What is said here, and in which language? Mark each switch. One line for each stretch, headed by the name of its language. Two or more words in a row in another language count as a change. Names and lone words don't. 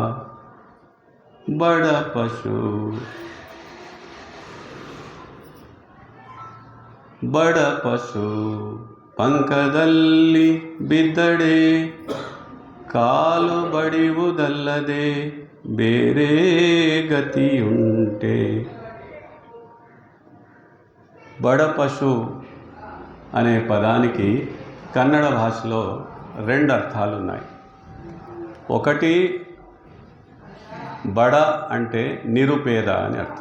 Kannada: ಬಡ ಪಶು ಬಡ ಪಶು ಪಂಕದಲ್ಲಿ ಬಿದ್ದಡೆ ಕಾಲು ಬಡಿಯುವುದಲ್ಲದೆ ಬೇರೆ గతియుంటే.
Telugu: బడ పశు అనే పదానికి కన్నడ భాషలో రెండు అర్థాలు ఉన్నాయి. ఒకటి బడ అంటే నిరుపేద అని అర్థం.